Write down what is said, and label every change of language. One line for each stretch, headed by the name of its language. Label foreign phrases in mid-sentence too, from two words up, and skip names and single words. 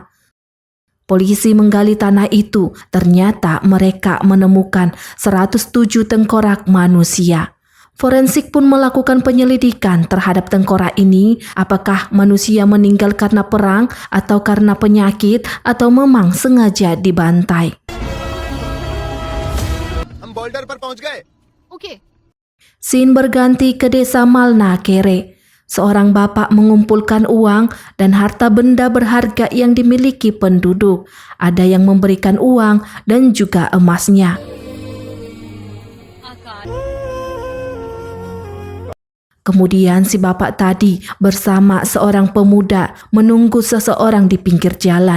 Indonesian: Polisi menggali tanah itu, ternyata mereka menemukan 107 tengkorak manusia. Forensik pun melakukan penyelidikan terhadap tengkorak ini, apakah manusia meninggal karena perang atau karena penyakit atau memang sengaja dibantai.
Hindi: हम बोल्डर पर पहुंच गए।
Indonesian: Oke. Scene berganti ke desa Malnakere. Seorang bapak mengumpulkan uang dan harta benda berharga yang dimiliki penduduk. Ada yang memberikan uang dan juga emasnya. Kemudian si bapak tadi bersama seorang pemuda menunggu seseorang di pinggir jalan.